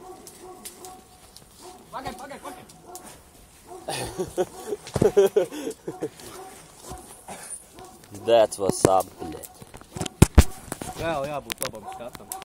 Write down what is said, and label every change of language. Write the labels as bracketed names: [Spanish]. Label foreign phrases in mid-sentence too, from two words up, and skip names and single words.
[Latvian] Pagaid. [English] That's what's up, [Latvian] bļēt. Reāli jābūt labam skatam.